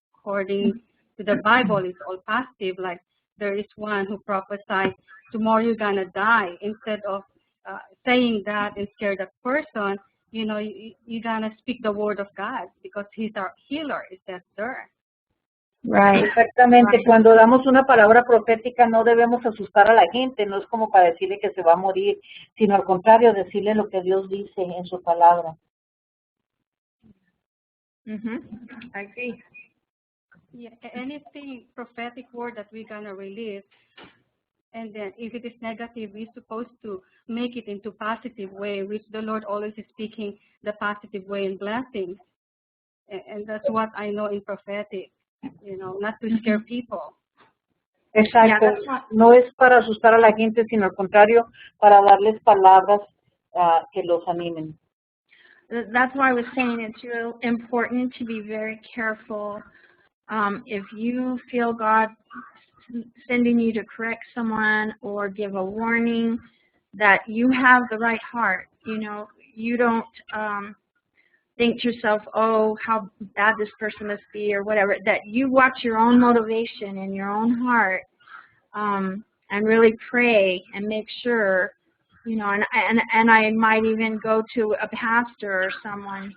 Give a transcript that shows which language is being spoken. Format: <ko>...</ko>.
<en>According to the Bible, it's all positive. Like there is one who prophesied, tomorrow you're gonna die. Instead of saying that and scare the person, you're gonna speak the word of God because He's our healer. Is that there? Right.</en> <es>Exactamente.</es> <en>Right.</en> <es>Cuando damos una palabra profética no debemos asustar a la gente, no es como para decirle que se va a morir, sino al contrario, decirle lo que Dios dice en su palabra.</es> <en>Mm-hmm. I agree. Yeah, anything prophetic word that we're gonna release, and then if it is negative, we're supposed to make it into positive way, which the Lord always is speaking the positive way and blessings. And that's what I know in prophetic, not to scare people.</en> <es>Exacto.</es> <en>Yeah,</en> <es>No es para asustar a la gente, sino al contrario, para darles palabras que los animen.</es> <en>that's why I was saying it's real important to be very careful. If you feel God sending you to correct someone or give a warning, that you have the right heart. You don't think to yourself, oh, how bad this person must be or whatever, that you watch your own motivation in your own heart, and really pray and make sure, and I might even go to a pastor or someone.</en>